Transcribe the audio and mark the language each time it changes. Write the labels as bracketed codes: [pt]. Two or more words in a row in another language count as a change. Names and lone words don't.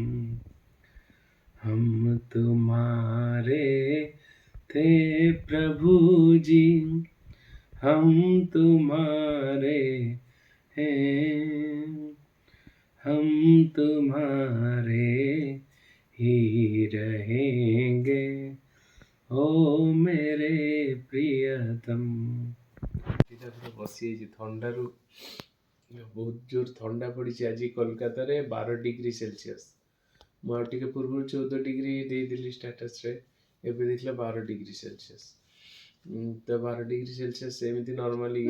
[hi] हम तुम्हारे थे प्रभु जी, हम तुम्हारे हैं, हम तुम्हारे ही रहेंगे, ओ मेरे प्रियतम। [or] ବସିଯାଇଛି ଥଣ୍ଡାରୁ, ବହୁତ ଜୋର ଥଣ୍ଡା ପଡ଼ିଛି ଆଜି କୋଲକାତାରେ 12 [en] degree Celsius. [or] ମୁଁ ଆଉ ଟିକେ ପୂର୍ବରୁ 14 ଡିଗ୍ରୀ ଦେଇଥିଲି ଷ୍ଟାଟସରେ, ଏବେ ଦେଖିଲା 12 [en] degree Celsius. [or] ତ 12 [en] degree Celsius [or] ଏମିତି ନର୍ମାଲି